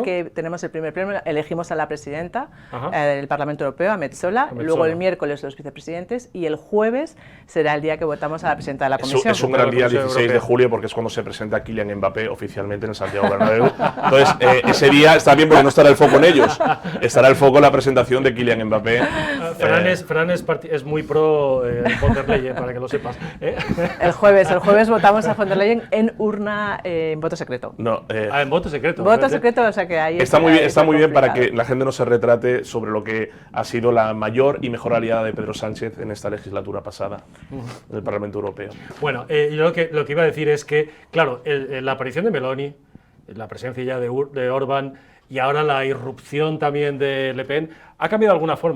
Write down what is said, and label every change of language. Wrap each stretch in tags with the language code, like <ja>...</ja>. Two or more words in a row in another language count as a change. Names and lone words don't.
<es>Que tenemos el primer pleno, elegimos a la presidenta del Parlamento Europeo, a Metsola, luego el miércoles los vicepresidentes y el jueves será el día que votamos a la presidenta de la Comisión. Es un gran día, 16 de julio, porque es cuando se presenta Kylian Mbappé oficialmente en el Santiago Bernabéu. Entonces, ese día está bien porque no estará el foco en ellos, estará el foco en la presentación de Kylian Mbappé. Fran es muy pro von der Leyen, para que lo sepas. El jueves votamos a von der Leyen en urna, en voto secreto. No, en voto secreto. Voto secreto, o sea que ahí está muy bien para que la gente no se retrate sobre lo que ha sido la mayor y mejor aliada de Pedro Sánchez en esta legislatura pasada en el Parlamento Europeo. Bueno, yo lo que iba a decir es que, claro, la aparición de Meloni, la presencia ya de Orbán y ahora la irrupción también de Le Pen ha cambiado de alguna forma.</es>